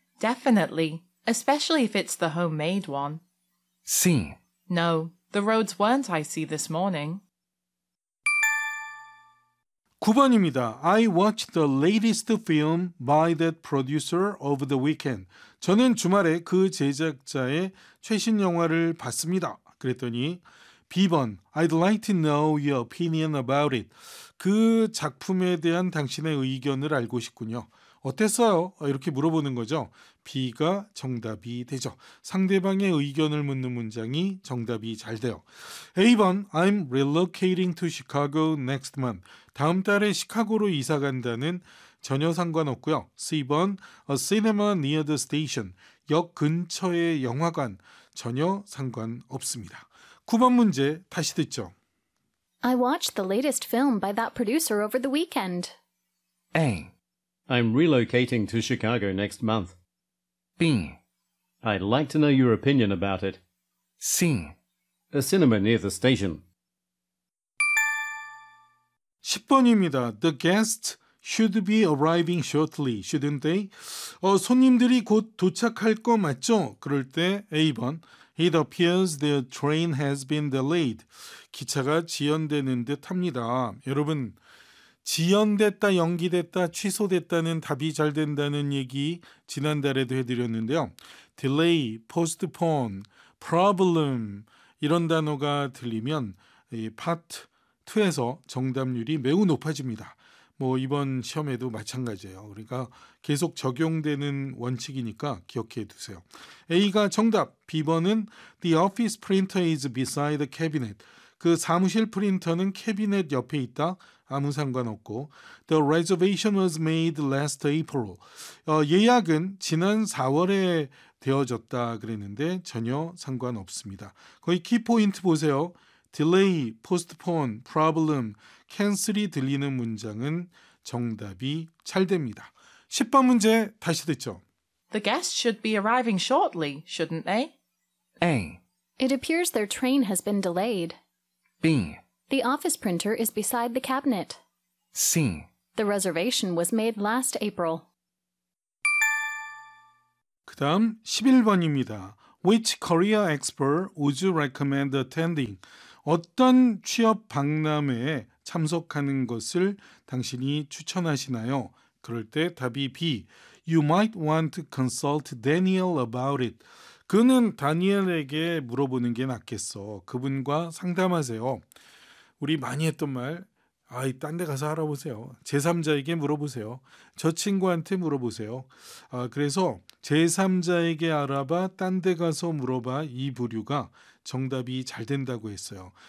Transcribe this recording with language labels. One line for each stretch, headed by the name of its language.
English: Definitely, especially if it's the homemade one. C. No, the roads weren't icy this morning.
Korean: 9번입니다.
English: I watched the latest film by that producer over the weekend.
Korean: 저는 주말에 그 제작자의 최신 영화를 봤습니다. 그랬더니 B번,
English: I'd like to know your opinion about it.
Korean: 그 작품에 대한 당신의 의견을 알고 싶군요. 어땠어요? 이렇게 물어보는 거죠. B가 정답이 되죠. 상대방의 의견을 묻는 문장이 정답이 잘 돼요.
English: A번, I'm relocating to Chicago next month.
Korean: 다음 달에 시카고로 이사 간다는 전혀 상관없고요.
English: C번, a cinema near the station.
Korean: 역 근처의 영화관. 전혀 상관없습니다. 9번 문제 다시 듣죠.
English: I watched the latest film by that producer over the weekend. A. I'm relocating to Chicago next month. B. I'd like to know your opinion about it. C. A cinema near the station.
Korean: 10번입니다.
English: The guest should be arriving shortly, shouldn't they?
Korean: 손님들이 곧 도착할 거 맞죠? 그럴 때 A번.
English: It appears the train has been delayed.
Korean: 기차가 지연되는 듯 합니다. 여러분, 지연됐다, 연기됐다, 취소됐다는 답이 잘 된다는 얘기 지난달에도 해드렸는데요. Delay, postpone, problem 이런 단어가 들리면 이 파트 2에서 정답률이 매우 높아집니다. 뭐 이번 시험에도 마찬가지예요. 그러니까 계속 적용되는 원칙이니까 기억해 두세요. A가 정답, B번은
English: The office printer is beside the cabinet.
Korean: 그 사무실 프린터는 캐비넷 옆에 있다. 아무 상관없고
English: The reservation was made last April.
Korean: 예약은 지난 4월에 되어졌다 그랬는데 전혀 상관없습니다. 거의 키포인트 보세요. Delay, postpone, problem, cancel이 들리는 문장은 정답이 잘 됩니다. 10번 문제 다시 듣죠.
English: The guests should be arriving shortly, shouldn't they? A. It appears their train has been delayed. B. The office printer is beside the cabinet. C. The reservation was made last April.
Korean: 그다음 11번입니다.
English: Which career expert would you recommend attending?
Korean: 어떤 취업 박람회에 참석하는 것을 당신이 추천하시나요? 그럴 때 답이 B.
English: You might want to consult Daniel about it.
Korean: 그는 다니엘에게 물어보는 게 낫겠어. 그분과 상담하세요. 우리 많이 했던 말, 아이 딴 데 가서 알아보세요. 제3자에게 물어보세요. 저 친구한테 물어보세요. 아, 그래서 제3자에게 알아봐, 딴 데 가서 물어봐 이 부류가 정답이 잘 된다고 했어요.